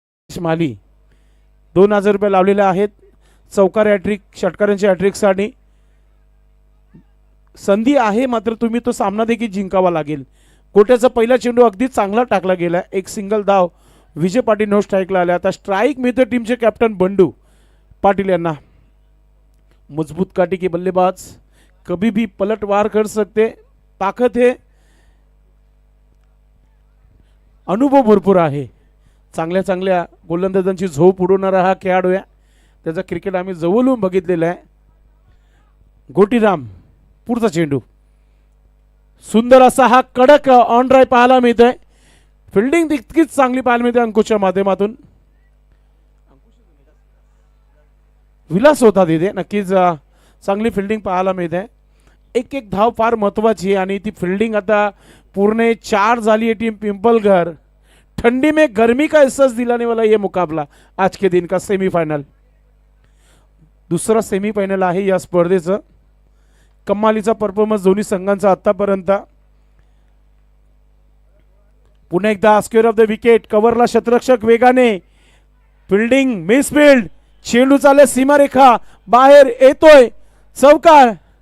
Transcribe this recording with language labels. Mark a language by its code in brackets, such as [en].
[mr] माली 2000 रुपये लावलेले आहेत. चौकार हॅट्रिक, षटकारांच्या हॅट्रिकसाठी संधी आहे मात्र तुम्ही तो सामना देखील जिंकावा लागेल. कोट्याचा पहिला चेंडू अगदी चांगला टाकला गेला. एक सिंगल धाव विजय पाटील नो स्ट्राईकला आले. आता स्ट्राईक मिळते टीमचे कॅप्टन बंडू पाटील यांना. [hi] मजबूत काठी के बल्लेबाज कभी भी पलटवार कर सकते. [mr] ताकद है, अनुभव भरपूर आहे. चांगल्या चांगल्या गोलंदाजांची झोप उडवणारा हा खेळाडू आहे. त्याचा क्रिकेट आम्ही जवळून बघितलेला आहे. गोटीराम पुढचा चेंडू, सुंदर असा हा कडक ऑन ड्राय पाहायला मिळतोय. फिल्डिंग तितकीच चांगली पाहायला मिळते अंकुशच्या माध्यमातून. विलास होता तिथे नक्कीच चांगली फिल्डिंग पाहायला मिळते. एक एक धाव फार महत्वाची आहे आणि ती फिल्डिंग आता पूर्ण 4 झाली है टीम पिंपलघर. [hi] ठंडी में गर्मी का एहसास दिलाने वाला ये मुकाबला आज के दिन का सेमीफाइनल. [mr] दुसरा सेमीफायनल आहे या स्पर्धेचं. कमालीचा परफॉर्मन्स दोन्ही संघांचा आतापर्यंत. पुन्हा एकदा स्क्वेअर ऑफ द विकेट, कव्हरला शतरक्षक वेगाने, फिल्डिंग मिसफिल्ड, चेंडू चाले सीमारेखा बाहेर येतोय, चौकार.